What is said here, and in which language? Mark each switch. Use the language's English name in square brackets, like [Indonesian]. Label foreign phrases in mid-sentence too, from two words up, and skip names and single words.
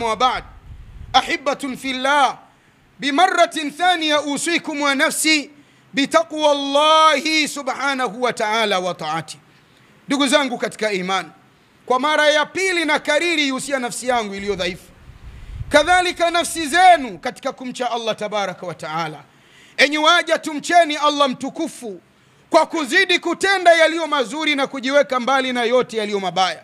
[Arabic] وبعد، أحبة في الله، بمرة ثانية أوصيكم ونفسي بتقوى الله سبحانه وتعالى وطاعته. [Swahili] ndugu zangu katika imani, kwa mara ya pili na kariri yusia nafsi yangu iliyo dhaifu, kadhalika nafsi zenu katika kumcha Allah [Arabic] تبارك وتعالى. [Swahili] Enyi waja, tumcheni Allah mtukufu kwa kuzidi kutenda yaliyo mazuri na kujiweka mbali na yote yaliyo mabaya.